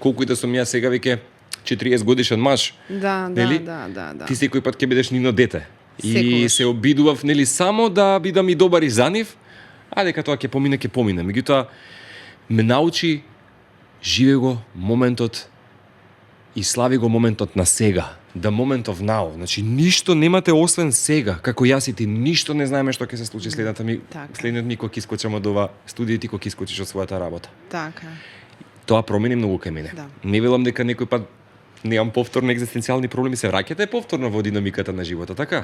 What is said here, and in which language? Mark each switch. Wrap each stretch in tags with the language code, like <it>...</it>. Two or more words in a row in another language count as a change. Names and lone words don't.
<mk>Колку и да сум јас сега веќе 40 годишен маж, нели? Ти секој пат ќе бидеш нино дете. И се обидував, нели, само да бидам и добар и за нив, а дека тоа ќе помине, ќе помине. Меѓутоа, ме научи, живе го моментот и слави го моментот на сега.</mk> <en>The moment of now.</en> <mk>Значи, ништо немате освен сега. Како јас и ти, ништо не знаеме што ќе се случи следниот ми кога ќе искочам од ова студио и ти кога ќе искочиш од својата работа. Така. Тоа промени многу кај мене. Не велам дека некој пат немам повторно екзистенцијални проблеми, се враќате повторно во динамиката на животот, така?</mk>